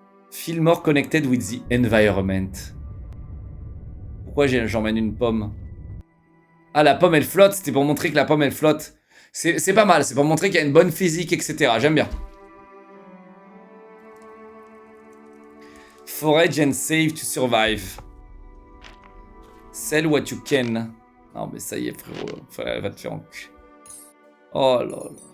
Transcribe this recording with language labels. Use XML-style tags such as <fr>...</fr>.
<en>Feel more connected with the environment.</en> <fr>Pourquoi j'emmène une pomme? Ah, la pomme elle flotte, c'était pour montrer que la pomme elle flotte. C'est pas mal, c'est pour montrer qu'il y a une bonne physique, etc. J'aime bien.</fr> <en>Forage and save to survive. Sell what you can.</en> <fr>Non mais ça y est frérot, elle va te faire enculer. Oh là là.</fr>